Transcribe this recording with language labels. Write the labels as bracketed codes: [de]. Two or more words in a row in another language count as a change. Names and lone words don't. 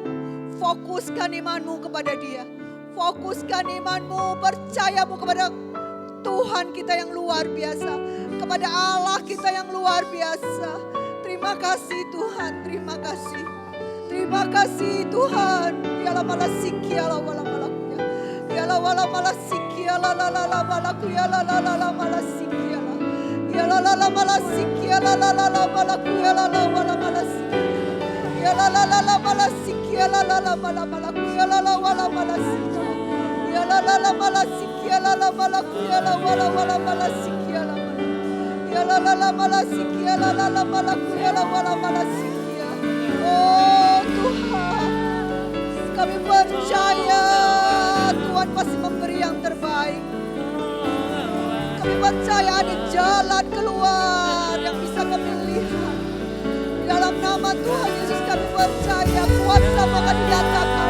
[id] Fokuskan imanmu kepada Dia. Fokuskan imanmu, percayamu kepada Tuhan kita yang luar biasa. Kepada Allah kita yang luar biasa. Terima kasih Tuhan, terima kasih. Terima kasih Tuhan. Yalah malah siki yalah malah malaku ya. Yalah malah malah siki yalah la la la malaku yalah la la la malah siki yalah. Yalah la la malah siki yalah la la la malaku yalah la malah malah siki. Yalah la la la malah siki yalah la la malah malaku yalah la malah malah siki. Yalah la la malah siki yalah la malaku yalah malah malah siki yalah. Yalah la la malah siki yalah la la malaku yalah malah siki. Oh Tuhan, kami percaya Tuhan pasti memberi yang terbaik. Kami percaya ada jalan keluar yang bisa kami lihat. Dalam nama Tuhan Yesus kami percaya kuasa-Mu akan dinyatakan.